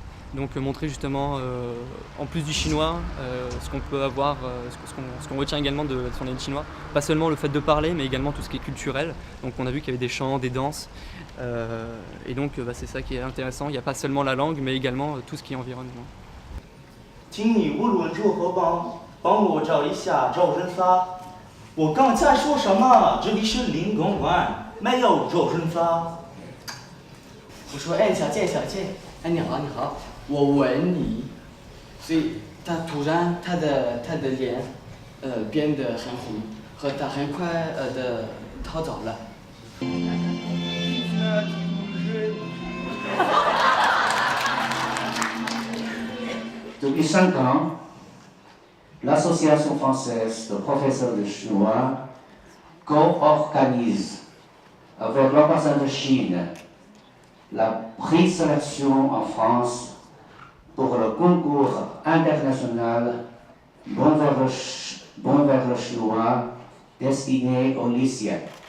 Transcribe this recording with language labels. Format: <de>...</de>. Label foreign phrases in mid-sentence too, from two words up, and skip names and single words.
<fr>Donc montrer justement, en plus du chinois, ce qu'on peut avoir, ce qu'on retient également de son année de chinois. Pas seulement le fait de parler, mais également tout ce qui est culturel. Donc on a vu qu'il y avait des chants, des danses. Et donc c'est ça qui est intéressant. Il n'y a pas seulement la langue, mais également tout ce qui est environnement.</fr> <zh>请你无论如何帮我找一下周润发。我刚才说什么？这里是林公馆，没有周润发。我说哎，小健，哎，你好，我吻你，所以他突然他的脸变得很红，和他很快的逃走了。</zh> <fr>Depuis 5 ans, l'Association française de professeurs de chinois co-organise avec l'ambassade de Chine la présélection en France pour le concours international Bon vers le chinois destiné aux lycéens.</fr>